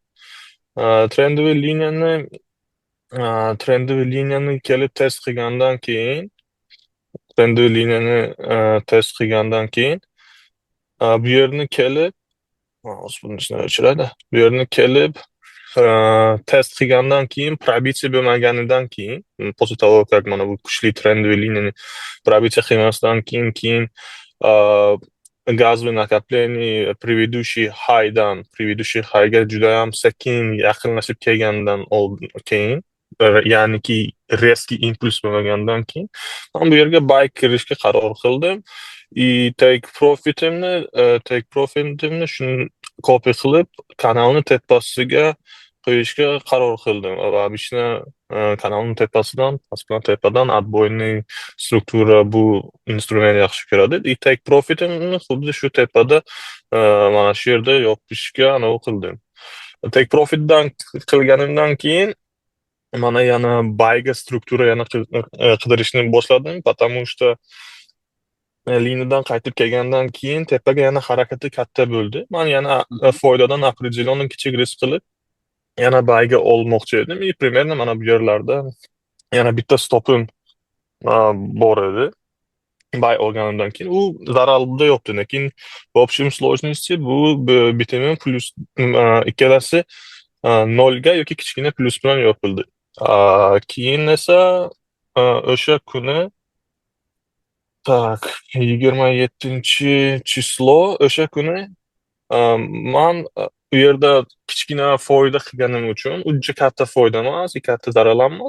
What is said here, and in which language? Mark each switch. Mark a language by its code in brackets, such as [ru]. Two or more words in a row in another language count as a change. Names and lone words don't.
[uz] Trendoviy liniyani kelib test qilgandan keyin bu yerni kelib test qilgandan keyin probitsiya bo'lmaganidan keyin, [ru] после того, как [uz] mana bu kuchli trendoviy liniyani probitsiya qilmasdan keyin [ru] газовый накопление предыдущий [uz] highga juda ham sekin yaqinlashib kelgandan keyin, ya'niki резкий impuls bo'lmagandan keyin men bu yerga buy kirishga qaror qildim. [en] Take profitimni [uz] shuni copy qilib kanalni tepasiga qo'yishga qaror qildim. Va obishni kanalni tepadan отбойный struktura bu instrument yaxshi ko'radi. [en] Take profitimni [uz] xuddi shu tepada mana shu yerda yopishga qildim. [en] Take profitdan [uz] qilganimdan keyin mana yana bayga struktura yana qidirishni boshladim, [ru] потому что [uz] liniyadan qaytib kelgandan keyin tepaga yana harakati katta bo'ldi. Men yana foydadan определенный kichik risk qilib yana bayga olmoqchi edim. Примерно mana bu yerlarda yana bitta stopim bor edi. Bay olganimdan keyin u zararda yo'qdi. Lekin [ru] в общем сложности [uz] bu bitimim plus ikkalasi nolga yoki kichkina plus bilan yopildi. Keyin esa o'sha kuni tak 27-chislo o'sha kuni man u yerda kichkina foyda qilganim uchun uncha katta foyda emas, katta zarar emas.